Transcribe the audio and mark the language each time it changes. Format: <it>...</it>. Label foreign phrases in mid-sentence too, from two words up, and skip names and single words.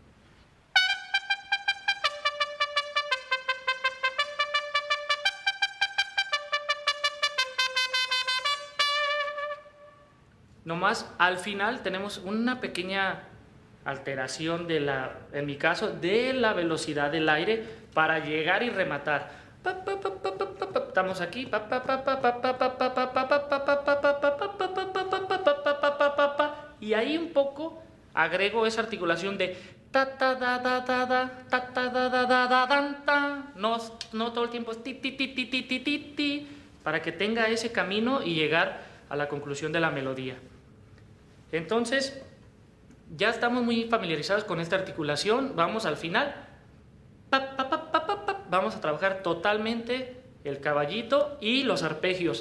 <es>Nomás al final tenemos una pequeña alteración en mi caso, de la velocidad del aire para llegar y rematar. Estamos aquí. Y ahí un poco agrego esa articulación de ta ta da da da da ta ta da da da da dan ta. No todo el tiempo es ti ti ti ti ti ti ti ti, para que tenga ese camino y llegar a la conclusión de la melodía. Entonces, ya estamos muy familiarizados con esta articulación. Vamos al final. Vamos a trabajar totalmente el caballito y los arpegios.</es>